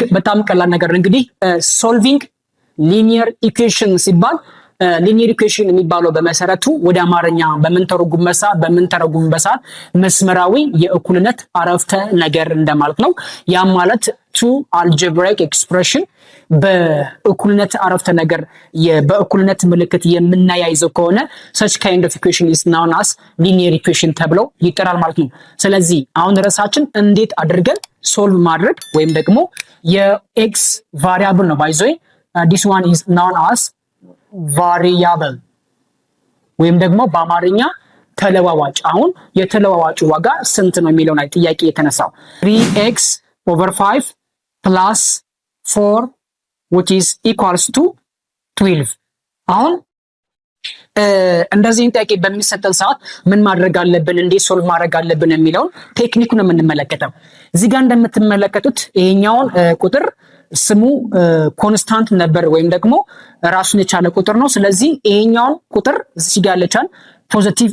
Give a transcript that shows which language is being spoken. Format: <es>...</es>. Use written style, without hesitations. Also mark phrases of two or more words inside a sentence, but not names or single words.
<am>በጣም ቀላል ነገር እንግዲህ</am> <en>solving linear equation</en> <am>ሲባል</am> <en>linear equation</en> <am>የሚባለው በመሰረቱ ወደ አማርኛ በምንተረጉምበት ሰዓት መስመራዊ የእኩልነት አረፍተ ነገር እንደማለት ነው። ያም ማለት</am> <en>two algebraic expression</en> <am>በእኩልነት አረፍተ ነገር በእኩልነት ምልክት የምናያይዘው ከሆነ</am> <en>such kind of equation is known as linear equation</en> <am>ተብሎ ይጠራል ማለት ነው። ስለዚህ አሁን ርዕሳችን እንዴት አድርገን ሶልቭ ማድረግ ወይም ደግሞ የኤክስ ቫሪያብል ነው</am> <en>by the way this one is known as variable</en> <am>ወይም ደግሞ በአማርኛ ተለዋዋጭ። አሁን የተለዋዋጩ ዋጋ ስንት ነው የሚለው ላይ ጥያቄ የተነሳው</am> <en>3x over 5 plus 4 which is equals to 12።</en> <am>አሁን እንደዚህ ጥያቄ በሚሰጠን ሰዓት ምን ማድረግ አለብን፣ እንዴት ሶልቭ ማድረግ አለብን የሚለውን ቴክኒኩን የምንመለከተው እዚህ ጋር እንደምትመለከቱት ይሄኛውን ቁጥር ስሙ ኮንስታንት ነበር ወይም ደግሞ ራሱን የቻለ ቁጥር ነው። ስለዚህ ይሄኛውን ቁጥር እዚህ ጋር ያለቻን ፖዚቲቭ</am>